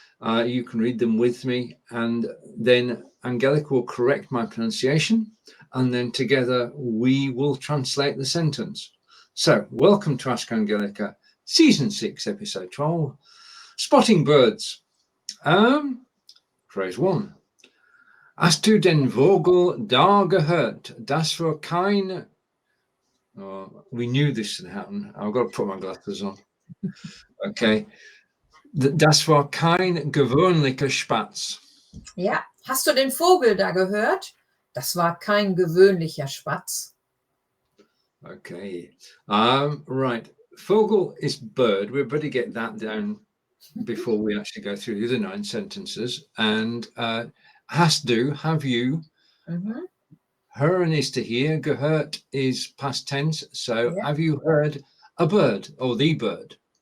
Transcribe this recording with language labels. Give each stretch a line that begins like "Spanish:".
English: You can read them with me, and then Angelika will correct my pronunciation, and then together we will translate the sentence. So welcome to Ask Angelika, Season 6, Episode 12, Spotting Birds. Phrase 1.
German: Hast du den Vogel da gehört? Das war kein...
English: Oh, we knew this would happen. I've got to put my glasses on. Okay.
German: Das war kein gewöhnlicher Spatz. Ja, hast du den Vogel da gehört? Das war kein gewöhnlicher Spatz.
English: Okay. Right. Vogel is bird. We better get that down before we actually go through the other 9 sentences. And
German: hast du,
English: have you. Mm-hmm. Hören is to hear. Gehört is past tense. So have you heard a bird or the bird?